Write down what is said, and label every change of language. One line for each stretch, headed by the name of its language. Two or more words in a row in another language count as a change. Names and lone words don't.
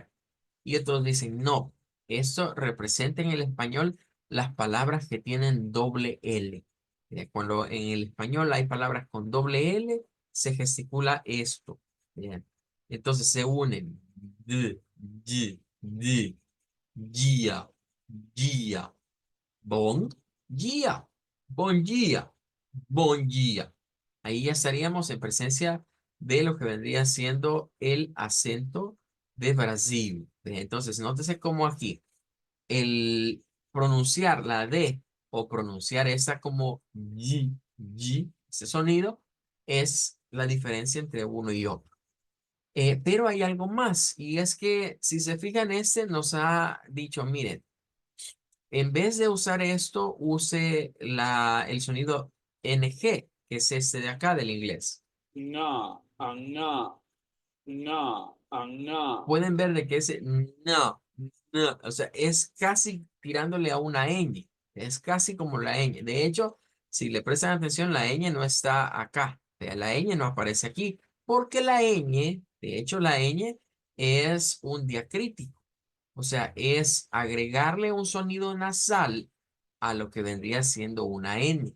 Spanish: Y otros dicen, no, eso representa en el español las palabras que tienen doble L. Cuando en el español hay palabras con doble L, se gesticula esto. Bien. Entonces se unen. D, y, d, gia, gia, bon, gia, bon gia, bon gia. Ahí ya estaríamos en presencia de lo que vendría siendo el acento de Brasil. Entonces, nótese cómo aquí el pronunciar la D o pronunciar esa como y, ese sonido es la diferencia entre uno y otro. Pero hay algo más y es que si se fijan, este nos ha dicho, miren, en vez de usar esto, use el sonido NG, que es este de acá del inglés. Na, a na, na, a na. Pueden ver de que ese no, no, o sea, es casi tirándole a una ñ, es casi como la ñ. De hecho, si le prestan atención, la ñ no está acá, la ñ no aparece aquí, porque la ñ, de hecho, la ñ es un diacrítico, o sea, es agregarle un sonido nasal a lo que vendría siendo una ñ.